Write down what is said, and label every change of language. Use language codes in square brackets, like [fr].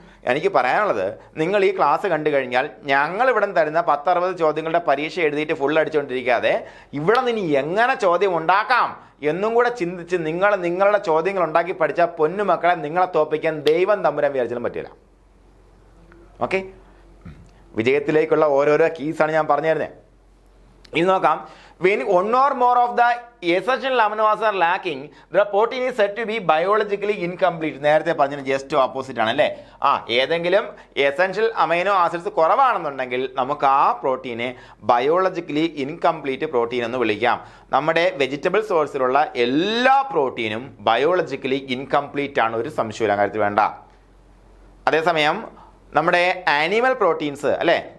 [ml] എനിക്ക് പറയാനുള്ളത്, നിങ്ങൾ ഈ ക്ലാസ് കണ്ടു കഴിഞ്ഞാൽ ഞങ്ങൾ ഇവിടെ തരുന്ന 10-60 ചോദ്യങ്ങളുടെ പരീക്ഷ എഴുതിയിട്ട് ഫുൾ അടിച്ചുകൊണ്ടിരിക്കാതെ ഇവിടെ നിന്ന് എങ്ങനെ ചോദ്യം ഉണ്ടാക്കാം എന്നും കൂടെ ചിന്തിച്ച് നിങ്ങളുടെ ചോദ്യങ്ങൾ ഉണ്ടാക്കി പഠിച്ചാൽ പൊന്നുമക്കളെ നിങ്ങളെ തോൽപ്പിക്കാൻ ദൈവം തമ്പുരാൻ വിചാരിച്ചാലും പറ്റില്ല. ഓക്കെ, വിജയത്തിലേക്കുള്ള ഓരോരോ കീസാണ് ഞാൻ പറഞ്ഞു തരുന്നത്. ഇനി നോക്കാം. [en] When one or more of the essential amino acids are lacking, the protein is said to be biologically incomplete. [ml] നേരത്തെ പറഞ്ഞ ജസ്റ്റ് ഓപ്പോസിറ്റ് ആണ് അല്ലേ. ഏതെങ്കിലും എസെൻഷ്യൽ അമൈനോ ആസിഡ്സ് കുറവാണെന്നുണ്ടെങ്കിൽ നമുക്ക് ആ പ്രോട്ടീനെ ബയോളജിക്കലി ഇൻകംപ്ലീറ്റ് പ്രോട്ടീൻ എന്ന് വിളിക്കാം. നമ്മുടെ വെജിറ്റബിൾ സോഴ്സിലുള്ള എല്ലാ പ്രോട്ടീനും ബയോളജിക്കലി ഇൻകംപ്ലീറ്റ് ആണ്, ഒരു സംശയമില്ല, കാര്യത്തിൽ വേണ്ട. അതേസമയം നമ്മുടെ ആനിമൽ പ്രോട്ടീൻസ് അല്ലേ,